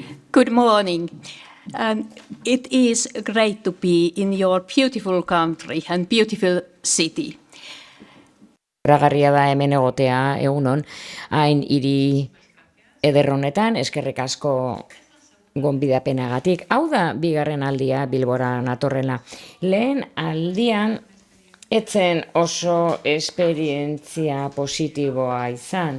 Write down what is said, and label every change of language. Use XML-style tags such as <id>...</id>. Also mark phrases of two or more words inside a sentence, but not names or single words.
<en>Good morning. It is great to be in your beautiful country and beautiful city.</en> <eu>Eragarria da hemen egotea egunon, hain hiri ederronetan, eskerrik asko gonbidapenagatik. Hau da bigarren aldia Bilbora natorrela. Lehen aldian etzen oso esperientzia positiboa izan.</eu>